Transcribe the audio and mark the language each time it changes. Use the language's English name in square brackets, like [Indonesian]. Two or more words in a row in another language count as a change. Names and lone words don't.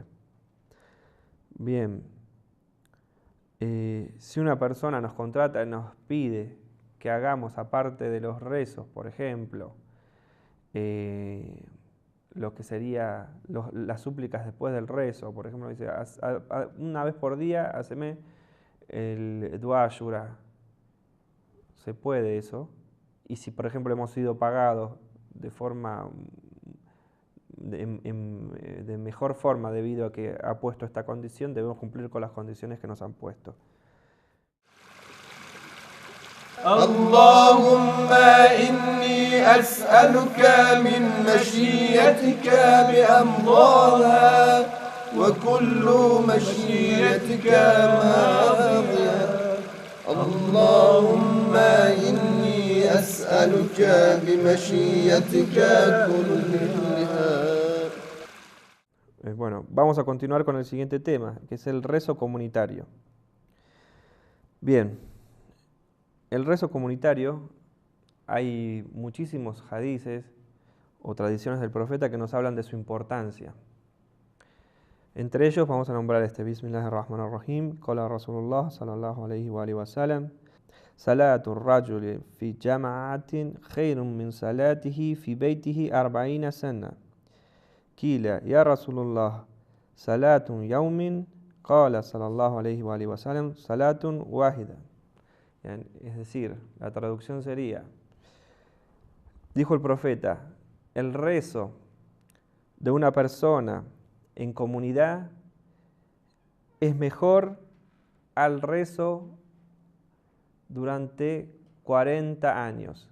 [Spanish] Bien, si una persona nos contrata y nos pide que hagamos, aparte de los rezos, por ejemplo, lo que sería las súplicas después del rezo, por ejemplo, dice, una vez por día, haceme el Dua Ashura. Se puede eso. Y si, por ejemplo, hemos sido pagados de forma de mejor forma debido a que ha puesto esta condición, debemos cumplir con las condiciones que nos han puesto. [Arabic] اللهم إني أسألك من مشيئتك بأمضاها وكل مشيئتك ماضية اللهم إني أسألك بمشيئتك كلها. [Spanish] Bueno, vamos a continuar con el siguiente tema, que es el rezo comunitario. Bien. El rezo comunitario, hay muchísimos hadices o tradiciones del profeta que nos hablan de su importancia. Entre ellos vamos a nombrar este [Arabic] بسم الله الرحمن الرحيم، قال رسول الله صلى الله عليه وآله وسلم، صلاة الرجل في جماعة خير من صلاته في بيته 40 سنة. قيل يا رسول الله، صلاة يوم، قال صلى الله عليه وآله وسلم، صلاة واحدة. [Spanish] Es decir, la traducción sería, dijo el profeta, el rezo de una persona en comunidad es mejor al rezo durante 40 años.